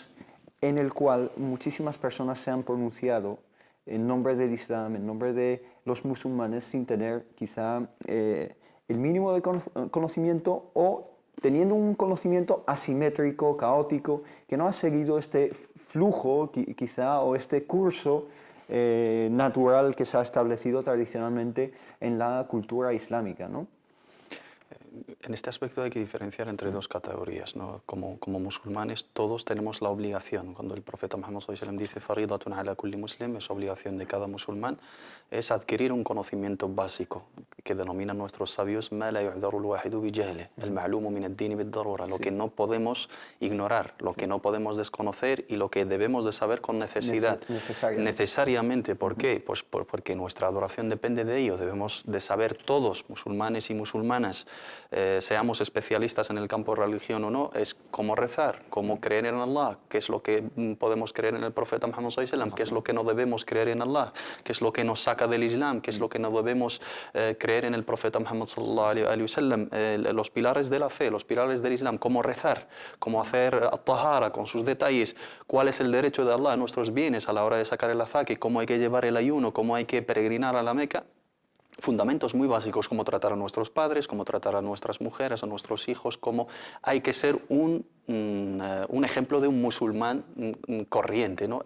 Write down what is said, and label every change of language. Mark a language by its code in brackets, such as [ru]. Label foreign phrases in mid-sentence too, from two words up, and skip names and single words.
[es] el que vivimos, en el cual muchísimas personas se han pronunciado en nombre del Islam, en nombre de los musulmanes, sin tener quizá el mínimo de conocimiento o teniendo un conocimiento asimétrico, caótico, que no ha seguido este flujo quizá o este curso natural que se ha establecido tradicionalmente en la cultura islámica, ¿no? En este aspecto hay que diferenciar entre dos categorías, ¿no? Como musulmanes todos tenemos la obligación, cuando el profeta Muhammad [ar] صلى الله عليه وسلم [es] dice [ar] "فريضة على كل مسلم", [es] es obligación de cada musulmán, es adquirir un conocimiento básico que denominan nuestros sabios [ar] "ما لا يعذر الواحد بجهله، المعلوم من الدين بالضرورة", [es] lo que no podemos ignorar, lo que no podemos desconocer y lo que debemos de saber con necesidad. Necesariamente. ¿Por qué? Pues porque nuestra adoración depende de ello. Debemos de saber todos, musulmanes y musulmanas, seamos especialistas en el campo de religión o no, es cómo rezar, cómo creer en Allah, qué es lo que podemos creer en el profeta Muhammad [ar] صلى الله عليه وسلم, [es] qué es lo que no debemos creer en Allah, qué es lo que nos saca del Islam, qué es lo que no debemos creer en el profeta Muhammad [ar] صلى الله عليه وسلم, [es] los pilares de la fe, los pilares del Islam, cómo rezar, cómo hacer at-tahara con sus detalles, cuál es el derecho de Allah a nuestros bienes a la hora de sacar el azaki, cómo hay que llevar el ayuno, cómo hay que peregrinar a la Meca. Fundamentos muy básicos, cómo tratar a nuestros padres, cómo tratar a nuestras mujeres, a nuestros hijos, cómo hay que ser un ejemplo de un musulmán corriente, ¿no?